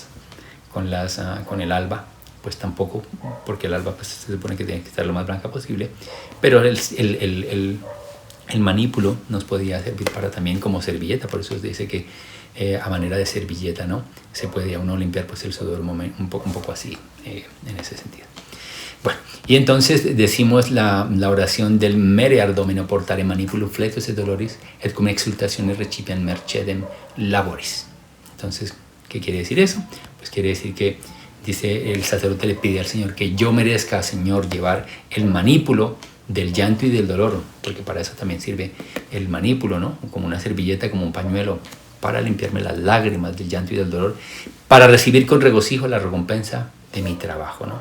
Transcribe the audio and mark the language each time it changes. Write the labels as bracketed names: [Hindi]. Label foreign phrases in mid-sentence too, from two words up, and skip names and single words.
[Spanish] el alba, pues tampoco, porque el alba pues se supone que tiene que estar lo más blanca posible, pero el manípulo nos podía servir para también como servilleta. Por eso se dice que a manera de servilleta, ¿no? Se puede uno limpiar pues el sudor un poco así, en ese sentido. Bueno, y entonces decimos la oración del [Latin] mere domino portare manipulum flectus et doloris, et cum exultationis recipiam mercedem laboris. [Spanish] Entonces, ¿qué quiere decir eso? Pues quiere decir que, dice, el sacerdote le pide al Señor que yo merezca, Señor, llevar el manípulo del llanto y del dolor, porque para eso también sirve el manípulo, ¿no? Como una servilleta, como un pañuelo, para limpiarme las lágrimas del llanto y del dolor, para recibir con regocijo la recompensa de mi trabajo, ¿no?